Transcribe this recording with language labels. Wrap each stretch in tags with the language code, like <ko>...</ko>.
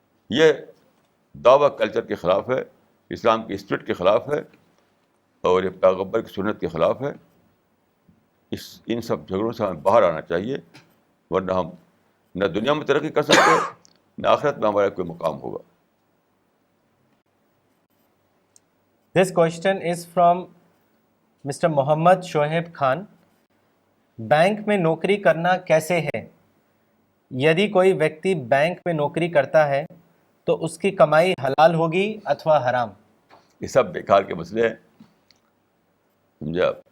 <ur>یہ دعویٰ کلچر کے خلاف ہے, اسلام کی اسپرٹ کے خلاف ہے, اور یہ پیغمبر کی سنت کے خلاف ہے. ان سب جھگڑوں سے ہمیں باہر آنا چاہیے, ورنہ ہم نہ دنیا میں ترقی کر سکتے, نہ آخرت میں ہمارا کوئی مقام ہوگا.</ur> <en>This question is from Mr. Muhammad Shoaib Khan.</en> <ur>Bank میں نوکری کرنا کیسے ہے؟ یدی کوئی ویکتی بینک میں نوکری کرتا ہے تو اس کی کمائی حلال ہوگی اتھوا حرام؟ یہ سب بیکار کے مسئلے ہیں, سمجھا.</ur>